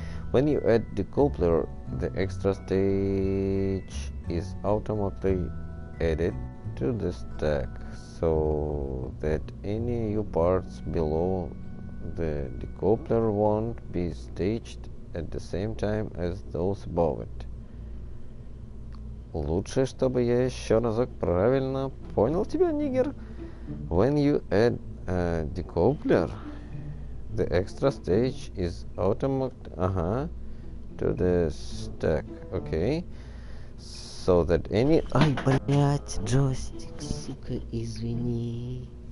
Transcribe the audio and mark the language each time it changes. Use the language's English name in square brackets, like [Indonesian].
[English] When you add the coupler, the extra stage is automatically added to the stack so that any new parts below the decoupler won't be staged at the same time as those above it. [Russian] Лучше, чтобы я еще разок правильно понял тебя, нигер. [English] When you add a decoupler, the extra stage is automatic to the stack, okay? So that any... [Russian] Ай, блять, джойстик, сука, извини.